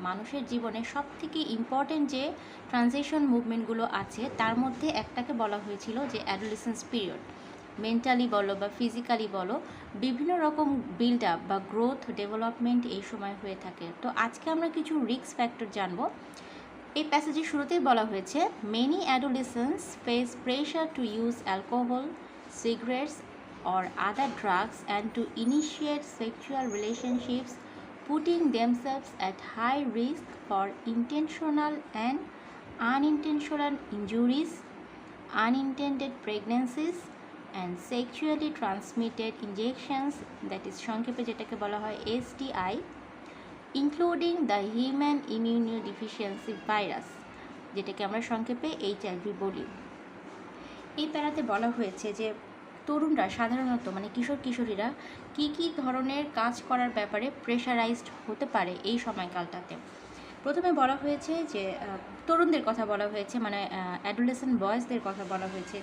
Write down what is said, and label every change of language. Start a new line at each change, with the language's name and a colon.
Bangla: মানুষের জীবনে সবথেকে ইম্পর্টেন্ট যে ট্রানজিশন মুভমেন্টগুলো আছে তার মধ্যে একটাকে বলা হয়েছিল যে অ্যাডোলেসেন্স পিরিয়ড। মেন্টালি বলো বা ফিজিক্যালি বলো, বিভিন্ন রকম বিল্ড আপ বা গ্রোথ ডেভেলপমেন্ট এই সময় হয়ে থাকে। তো আজকে আমরা কিছু রিস্ক ফ্যাক্টর জানবো। এই প্যাসেজের শুরুতেই বলা হয়েছে,
English: many adolescents face pressure to use alcohol, cigarettes or other drugs and to initiate sexual relationships, putting themselves at high risk for intentional and unintentional injuries, unintended pregnancies and sexually transmitted injections, that is
Bangla: সংক্ষেপে যেটাকে বলা হয়
English: STI, including the human immunodeficiency virus,
Bangla: যেটাকে আমরা সংক্ষেপে HIV বলি। এই প্যারাতে বলা হয়েছে যে তরুণরা সাধারণত কিশোর কিশোরীরা কী কী ধরনের কাজ করার ব্যাপারে প্রেশারাইজড হতে পারে এই সময়কালটাতে। প্রথমে বলা হয়েছে যে তরুণদের কথা বলা হয়েছে, অ্যাডোলেসেন্ট বয়েজদের কথা বলা হয়েছে।